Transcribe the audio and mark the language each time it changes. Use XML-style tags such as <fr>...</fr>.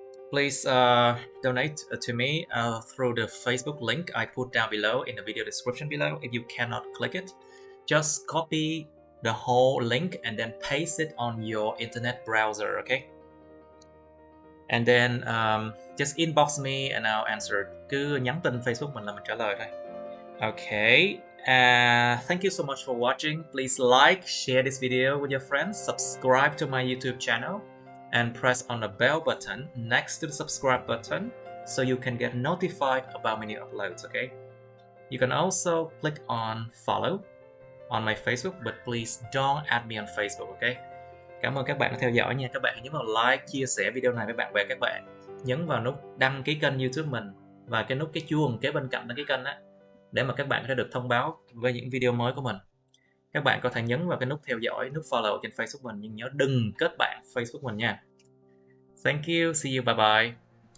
<en>Please donate to me through the Facebook link I put down below in the video description below. If you cannot click it, just copy the whole link and then paste it on your internet browser, okay? And then just inbox me and I'll answer.</en> <vi>Cứ nhắn tin Facebook mình là mình trả lời thôi.</vi> <en>Okay. Thank you so much for watching. Please like, share this video with your friends, subscribe to my YouTube channel, and press on the bell button next to the subscribe button so you can get notified about my new uploads, okay? You can also click on follow on my Facebook, but please don't add me on Facebook, okay?</en> <vi>Cảm ơn các bạn đã theo dõi nha. Các bạn hãy nhấn vào like, chia sẻ video này với bạn bè các bạn. Nhấn vào nút đăng ký kênh YouTube mình và cái nút cái chuông kế bên cạnh đăng ký kênh á, để mà các bạn có thể được thông báo về những video mới của mình. Các bạn có thể nhấn vào cái nút theo dõi, nút follow trên Facebook mình, nhưng nhớ đừng kết bạn Facebook mình nha.</vi> <en>Thank you, see you, bye bye.</en>